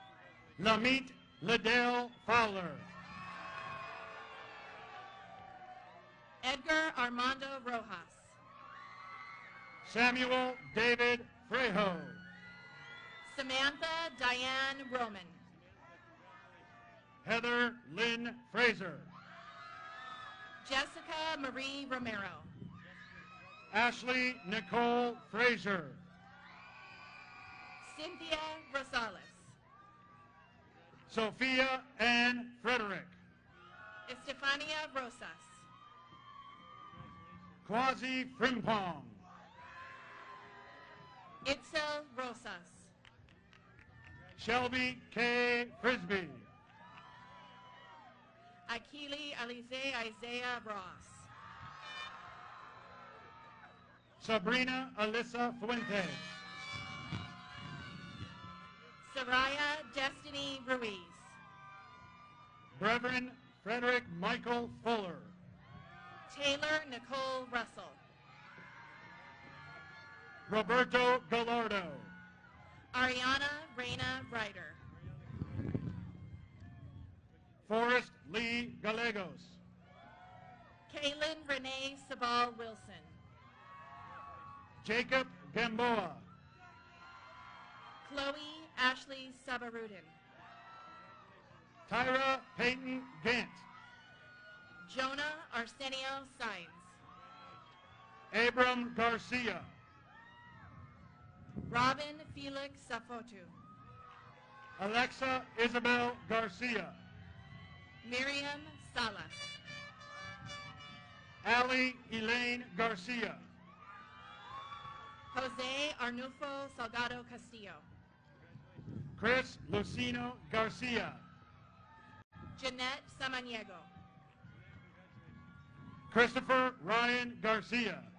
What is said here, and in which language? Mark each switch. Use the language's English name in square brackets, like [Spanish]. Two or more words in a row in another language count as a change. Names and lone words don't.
[English] Lamit Liddell Fowler. Edgar Armando Rojas. Samuel David Frejo. Samantha Diane Roman. Heather Lynn Fraser. Jessica Marie Romero. Ashley Nicole Fraser. Cynthia Rosales. Sophia Ann Frederick. Estefania Rosas. Quasi Frimpong. Itzel Rosas. Shelby K. Frisbee. Akili Alize Isaiah Ross. Sabrina Alyssa Fuentes. Soraya Destiny Ruiz. Reverend Frederick Michael Fuller. Taylor Nicole Russell. Roberto Gallardo. Ariana Reina Ryder. Forrest Lee Gallegos. Kaylin Renee Sabal Wilson. Jacob Gamboa. Chloe Ashley Sabarudin. Tyra Peyton Gant. Jonah Arsenio Sines. Abram Garcia. Robin Felix Safotu. Alexa Isabel Garcia. Miriam Salas. Ali Elaine Garcia. Jose Arnulfo Salgado Castillo. Chris Lucino Garcia. Jeanette Samaniego. Christopher Ryan Garcia.